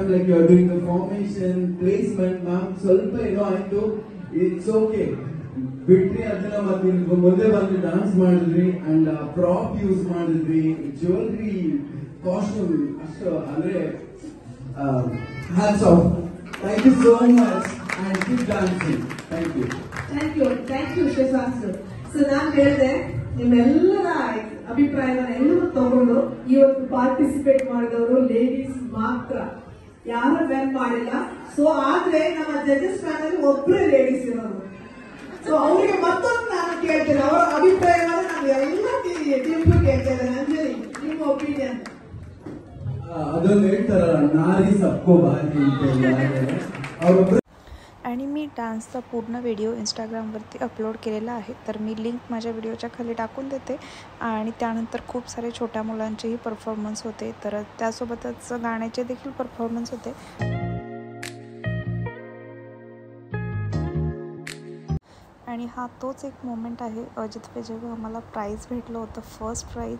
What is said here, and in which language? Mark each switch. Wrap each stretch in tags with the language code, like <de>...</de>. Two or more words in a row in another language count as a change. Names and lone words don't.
<en>like you are doing the formation placement.</en> <kn>ಮ್ಯಾಮ್ ಸ್ವಲ್ಪ ಏನೋ ಆಯ್ತು,</kn> <en>it's okay,</en> <kn>ಬಿಟ್ರಿ ಅದನ್ನ. ಮತ್ತೆ ಮುಂದೆ ಬಂದು ಡಾನ್ಸ್ ಮಾಡಿದ್ರಿ</kn> <en>and prop use</en> <kn>ಮಾಡಿದ್ರಿ,</kn> <en>jewelry, costume,</en> <kn>ಅಷ್ಟು ಅಂದ್ರೆ</kn> <en>hats off. thank you so much and keep dancing. thank you. thank you ಶ್ರೀಸಾಸ್.</en> <kn>ಸೊ ನಾನು ಹೇಳಿದೆ, ನಿಮ್ಮೆಲ್ಲರ ಅಭಿಪ್ರಾಯವನ್ನು ಎಲ್ಲರೂ ತಗೊಂಡು ಇವತ್ತು ಪಾರ್ಟಿಸಿಪೇಟ್ ಮಾಡಿದವರು ಲೇಡೀಸ್ ಮಾತ್ರ, ಯಾರು ಮೆನ್ ಮಾಡಿಲ್ಲ. ಸೊ ಆದ್ರೆ ನಮ್ಮ</kn> <en>judges panel</en> <kn>ಒಬ್ಬರೇ ಲೇಡೀಸ್ ಇರೋದು. ಸೊ ಅವರಿಗೆ ಮತ್ತೊಂದು ನಾನು ಕೇಳ್ತೇನೆ, ಅವರ ಅಭಿಪ್ರಾಯವನ್ನು ನಾನು ಎಲ್ಲ ಟೀಮ್ಗೂ ಕೇಳ್ತೇನೆ. ಅಂಜಲಿ, ನಿಮ್ಮ ಒಪಿನಿಯನ್? ಅದೊಂದು ಹೇಳ್ತಾರಲ್ಲ,</kn> <hi>नारी सबको भारी</hi> <kn>ಅಂತ. ಅವರೊಬ್ಬರು.</kn> <mr>आणि मी डान्सचा पूर्ण व्हिडिओ इंस्टाग्रामवरती अपलोड केलेला आहे, तर मी लिंक माझ्या व्हिडिओच्या खाली टाकून देते. आणि त्यानंतर खूप सारे छोट्या मुलांचेही परफॉर्मन्स होते, तर त्यासोबतच गाण्याचे देखील परफॉर्मन्स होते. आणि हा तोच एक मोमेंट आहे जिथे जेव्हा आम्हाला प्राईज भेटलं होतं,</mr> <en>first prize.</en>